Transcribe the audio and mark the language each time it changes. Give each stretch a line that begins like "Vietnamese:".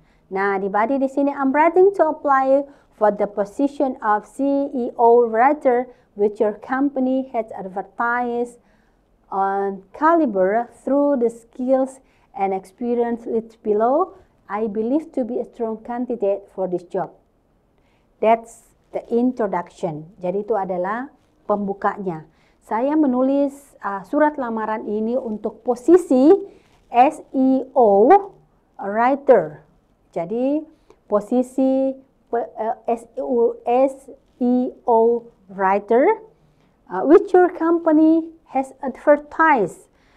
Indonesian: Nah, di body di sini,
English: I'm ready to apply for the position of CEO writer which your company has advertised on Caliber. Through the skills and experience listed below, I believe to be a strong candidate for this job. That's the introduction.
Indonesian: Jadi itu adalah pembukanya. Saya menulis surat lamaran ini untuk posisi SEO writer. Jadi posisi SEO writer
English: which your company has advertised.